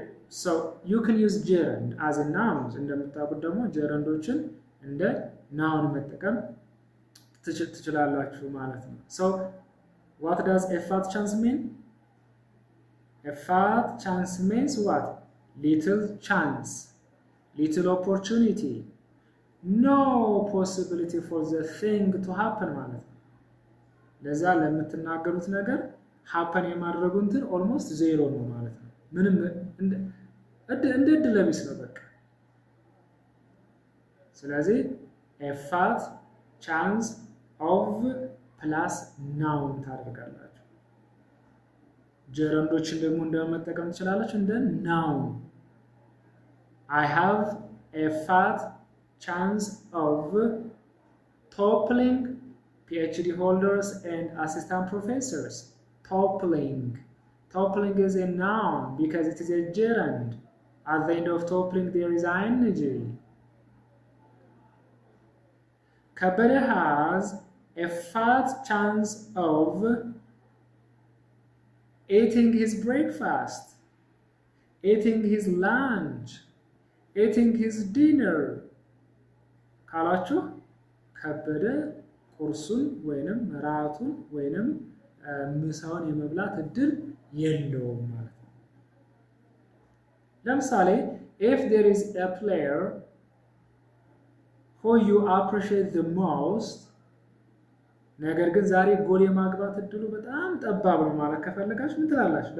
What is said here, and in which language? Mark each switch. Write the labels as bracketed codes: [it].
[en] So you can use gerund as a noun. [am] እንደምታውቁት ደግሞ gerundoችን እንደ noun መጠቀም ትችላላችሁ ማለት ነው። [en] So what does a fat chance mean? A fat chance means what? Little chance, little opportunity, no possibility for the thing to happen [am] ማለት ነው። ለዛ ለምትናገሩት ነገር happen የማድረጉ እንትን almost ዜሮ ነው ማለት ነው። ምንም እንደ እድል ቢስ ነው በቃ። ስለዚህ a fat chance of plus noun ታደርጋላችሁ። gerundoችን ደግሞ እንደመጠቀም ትችላላችሁ እንደ noun. [en] I have a fat chance of toppling PhD holders and assistant professors. Toppling is a noun because it is a gerund. At the end of toppling there is ing. Kabir has a fat chance of eating his breakfast, eating his lunch, eating his dinner. [am] ካላችሁ ከበደ ቁርሱን ወይንም ራቱን ወይንም ምሳውን የመብላት እድል የለውም ማለት ነው። ለምሳሌ [en] if there is a player who you appreciate the most, [am] ነገር ግን ዛሬ ጎል የማግባት እድሉ በጣም ጠባብ ነው ማለት ከፈለጋችሁ ምን ትላላችሁ?